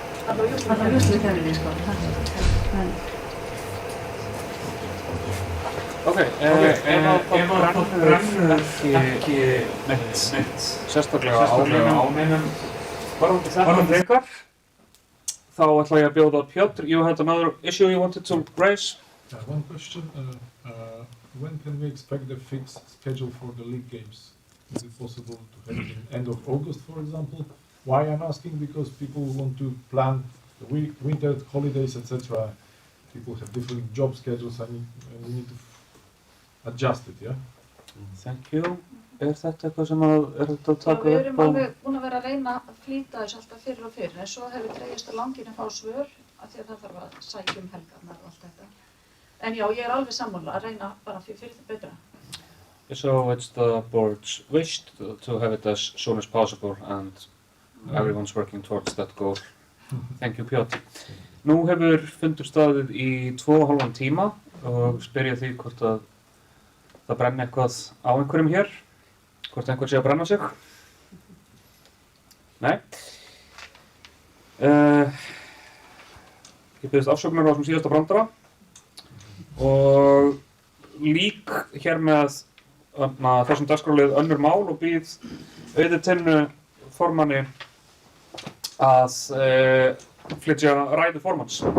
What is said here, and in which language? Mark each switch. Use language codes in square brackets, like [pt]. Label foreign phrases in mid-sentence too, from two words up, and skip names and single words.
[is] Það er úrslitakeppninni, sko. Ok, ef það brennur ekki neitt sérstaklega á neinum varðandi ykkar, þá ætla ég að bjóða Piotr. [en] You had another issue you wanted to raise? One question. When can we expect the fixed schedule for the league games? Is it possible to have it in end of August, for example? Why I'm asking? Because people want to plan the winter holidays, etc. People have different job schedules and we need to adjust it, yeah? Thank you. [is] Þetta eitthvað sem er þetta að taka upp á? Við erum alveg búin að vera að reyna að flýta þessu alltaf fyrir og fyrir, en svo hefur dregist á langinn að fá svör af því að það þarf að sækja helgarnar og allt þetta. En já, ég er alveg sammála að reyna bara fyrir þetta betra. [en] So it's the board's wish to have it as soon as possible and everyone's working towards that goal. Thank you, Piotr. [is] Nú hefur fundur staðið í 2,5 tíma og spyr ég því hvort að það brenni eitthvað á einhverjum hér. Hvort einhver sé að brenna sig? Nei. Ég biðst afsökunar á þessum síðasta brandara og lík hér með þessum dagskrárlið önnur mál og býð Auði Tinnu formanni að flytja ræðu formanns.